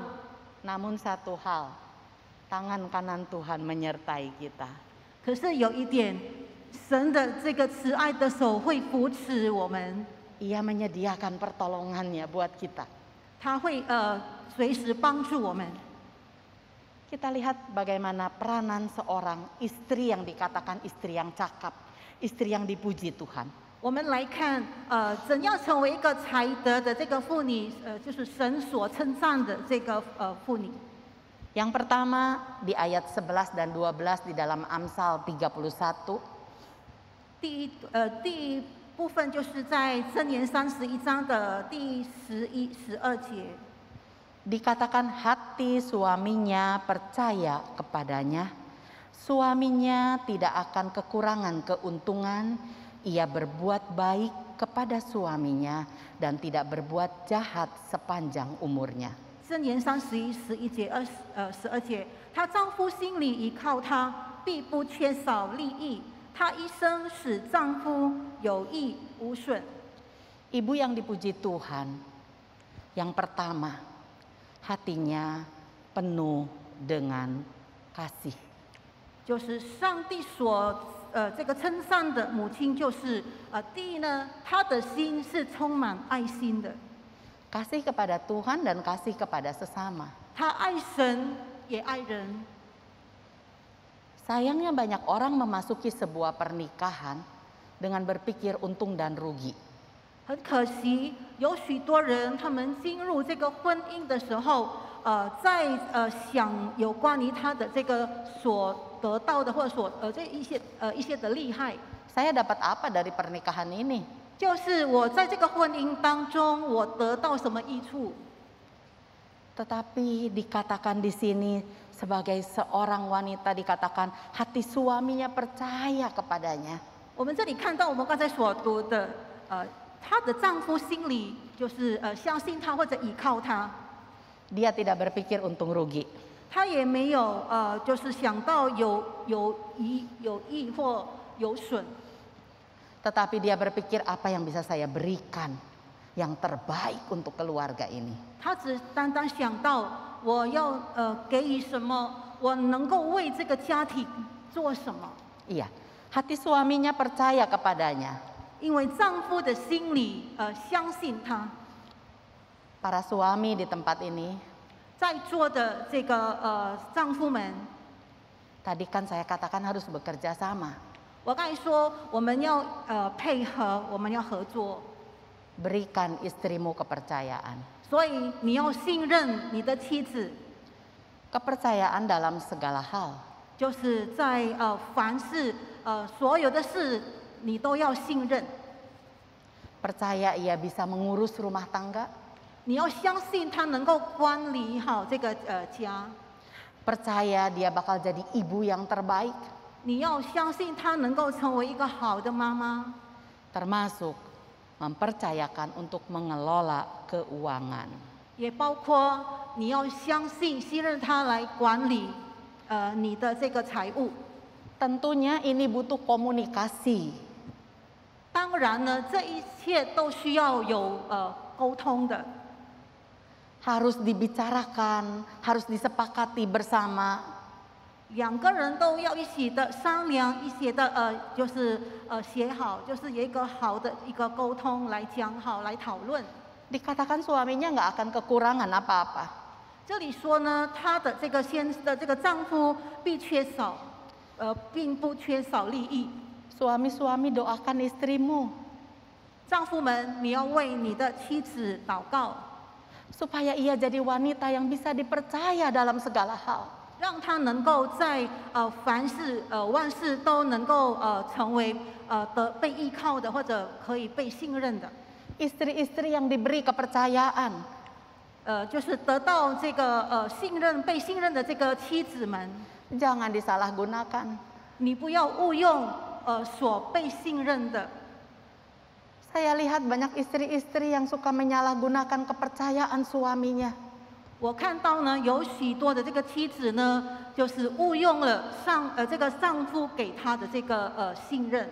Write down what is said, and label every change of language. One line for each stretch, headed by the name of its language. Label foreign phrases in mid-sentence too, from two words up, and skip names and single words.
Indonesian: Namun satu hal, tangan kanan Tuhan menyertai kita.
Chinese: 可是有一点，神的这个慈爱的手会扶持我们，
Indonesian: Ia menyediakan pertolongannya buat kita.
Chinese: 他会随时帮助我们。
Indonesian: Kita lihat bagaimana peranan seorang istri yang dikatakan istri yang cakap, istri yang dipuji Tuhan.
Chinese: 我们来看，怎样成为一个才德的这个妇女，就是神所称赞的这个妇女。
Indonesian: Yang pertama di ayat 11 dan 12 di dalam Amsal 31.
Chinese: 第一部分就是在箴言31章的第11、12节。
Indonesian: Dikatakan hati suaminya percaya kepadanya, suaminya tidak akan kekurangan keuntungan, ia berbuat baik kepada suaminya dan tidak berbuat jahat sepanjang umurnya.
Chinese: 箴言31:11节、12节，她丈夫心里依靠她，必不缺少利益。她一生使丈夫有益无损。
Indonesian: Ibu yang dipuji Tuhan, yang pertama, hatinya penuh dengan kasih.
Chinese: 就是上帝所这个称赞的母亲，就是第一呢，她的心是充满爱心的，
Indonesian: Kasih kepada Tuhan dan kasih kepada sesama.
Chinese: 她爱神也爱人。
Indonesian: Sayangnya banyak orang memasuki sebuah pernikahan dengan berpikir untung dan rugi.
Chinese: 很可惜，有许多人他们进入这个婚姻的时候，在想有关于他的这个所得到的，或者所这一些的利害，
Indonesian: Saya dapat apa dari pernikahan ini?
Chinese: 就是我在这个婚姻当中，我得到什么益处？
Indonesian: Tetapi dikatakan di sini sebagai seorang wanita dikatakan hati suaminya percaya kepadanya.
Chinese: 我们这里看到我们刚才所读的，她的丈夫心里就是相信她或者依靠她，
Indonesian: Dia tidak berpikir untung rugi.
Chinese: 她也没有就是想到有益或有损。
Indonesian: Tetapi dia berpikir apa yang bisa saya berikan yang terbaik untuk keluarga ini.
Chinese: 他只单单想到我要给予什么，我能够为这个家庭做什么。
Indonesian: Iya, hati suaminya percaya kepadanya.
Chinese: 因为丈夫的心里相信他。
Indonesian: Para suami di tempat ini,
Chinese: 在座的这个丈夫们，
Indonesian: tadi kan saya katakan harus bekerja sama.
Chinese: 我刚才说我们要配合，我们要合作，
Indonesian: Berikan istrimu kepercayaan.
Chinese: 所以你要信任你的妻子，
Indonesian: Kepercayaan dalam segala hal.
Chinese: 就是在凡事所有的事你都要信任。
Indonesian: Percaya ia bisa mengurus rumah tangga.
Chinese: 你要相信他能够管理好这个家，
Indonesian: Percaya dia bakal jadi ibu yang terbaik.
Chinese: 你要相信他能够成为一个好的妈妈，
Indonesian: Termasuk mempercayakan untuk mengelola keuangan.
Chinese: 也包括你要相信信任他来管理你的这个财务。
Indonesian: Tentunya ini butuh komunikasi.
Chinese: 当然呢，这一切都需要有沟通的，
Indonesian: Harus dibicarakan, harus disepakati bersama.
Chinese: 两个人都要一起的商量，一起的就是写好，就是有一个好的一个沟通来讲好，来讨论。
Indonesian: Dikatakan suaminya nggak akan kekurangan apa-apa.
Chinese: 这里说呢，她的这个这个丈夫并不缺少利益。
Indonesian: Suami-suami doakan istrimu
Chinese: 丈夫们，你要为你的妻子祷告，
Indonesian: supaya ia jadi wanita yang bisa dipercaya dalam segala hal.
Chinese: 让她能够在凡事万事都能够成为被依靠的，或者可以被信任的。
Indonesian: Istri-istri yang diberi kepercayaan
Chinese: 就是得到这个被信任的这个妻子们，
Indonesian: jangan disalahgunakan.
Chinese: 你不要误用所被信任的。
Indonesian: Saya lihat banyak istri-istri yang suka menyalahgunakan kepercayaan suaminya.
Chinese: 我看到呢，有许多的这个妻子呢，就是误用了这个丈夫给她的这个信任。